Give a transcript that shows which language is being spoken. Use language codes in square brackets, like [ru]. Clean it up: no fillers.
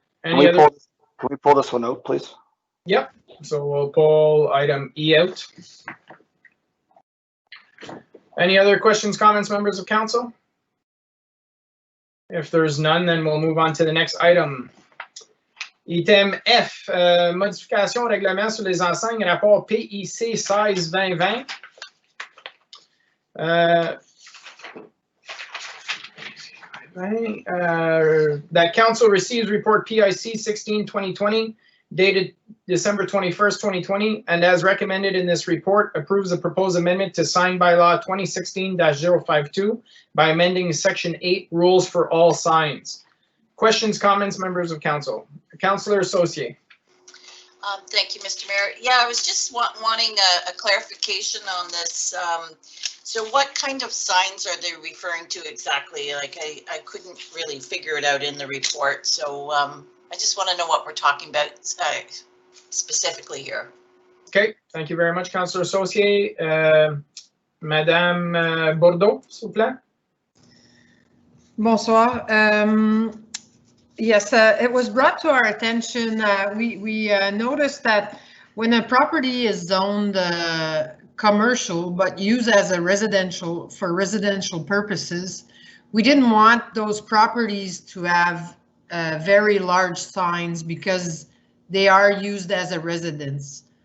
[en] can we pull this one out, please? Yep. So we'll pull item E out. Any other questions, comments, members of council? If there's none, then we'll move on to the next item. [fr] Item F, modification au règlement sur les enseignes, rapport PIC 16-2020. [en] That council receives report PIC 16-2020 dated December 21st, 2020, and as recommended in this report, approves the proposed amendment to sign by law 2016-052 by amending section 8 rules for all signs. Questions, comments, members of council? Councillor Saucier. Thank you, Mr. Mayor. Yeah, I was just wanting a clarification on this. So what kind of signs are they referring to exactly? Like I couldn't really figure it out in the report. So I just want to know what we're talking about specifically here. Okay, thank you very much, Councillor Saucier. [fr] Madame Bordeaux, s'il vous plaît. Bonsoir. [en] Yes, it was brought to our attention. We noticed that when a property is zoned commercial but used as a residential for residential purposes, we didn't want those properties to have very large signs because they are used as a residence.